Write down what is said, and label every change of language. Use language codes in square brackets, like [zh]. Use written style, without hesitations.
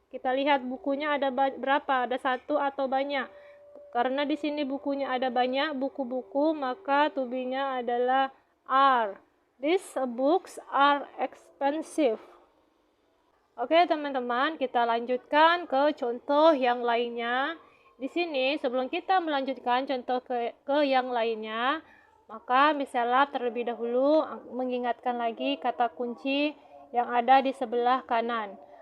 [id] Kita lihat bukunya ada berapa? Ada satu atau banyak? Karena di sini bukunya ada banyak buku-buku, maka to be-nya adalah are. [en] These books are expensive. [id] Oke, teman-teman, kita lanjutkan ke contoh yang lainnya. Di sini, sebelum kita melanjutkan contoh ke yang lainnya, maka misalnya terlebih dahulu mengingatkan lagi kata kunci yang ada di sebelah kanan.